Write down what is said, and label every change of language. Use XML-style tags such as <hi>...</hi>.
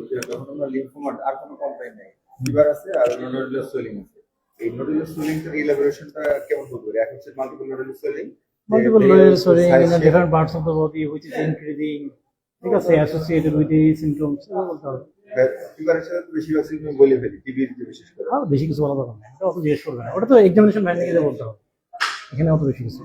<bn>যখন আমরা লিম্ফোমা আর কোনো কমপ্লেইন নেই, ফিভার আছে আর নোডুলার সোয়েলিং আছে, এই নোডুলার সোয়েলিংটার ইলাবোরেশনটা কেমন করবে? এক হচ্ছে multiple nodular swelling,</bn> <en>multiple layers swelling in the different parts of the body which is increasing,</en> <bn>ঠিক আছে,</bn> <en>associated with the symptoms,</en> <bn>এগুলো বলতে হবে। ফিভারের সাথে তো বেশিরভাগ symptom বলে ফেলি, টিবির যে বিশেষ করে। আর বেশি কিছু বলা দরকার নেই, এটা অত জিজ্ঞেস করবে না, ওটা তো এক্সামিনেশন ম্যানুয়ালে গিয়ে বলতে হবে, এখানে অত বেশি কিছু।</bn>